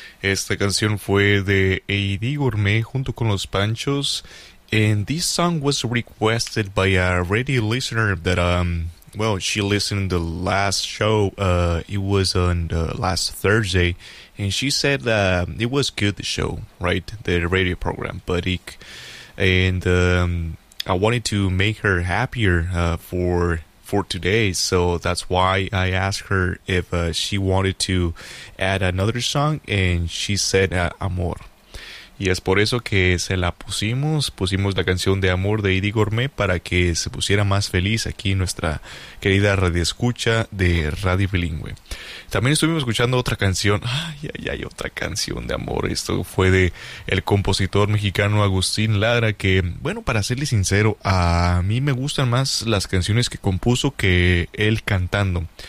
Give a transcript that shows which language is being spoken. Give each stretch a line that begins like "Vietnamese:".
Spanish: Esta canción fue de Eddie Gourmet junto con Los Panchos.
English: And this song was requested by a radio listener that, well, she listened to the last show. It was on the last Thursday. And she said that it was good, the show, right? The radio program. But it, and I wanted to make her happier for today, so that's why I asked her if she wanted to add another song, and she said Amor.
Spanish: Y es por eso que se la pusimos la canción de Amor de Eddie Gourmet para que se pusiera más feliz aquí nuestra querida radioescucha de Radio Bilingüe. También estuvimos escuchando otra canción, ay, otra canción de amor. Esto fue de el compositor mexicano Agustín Lara, que, bueno, para serle sincero, a mí me gustan más las canciones que compuso que él cantando.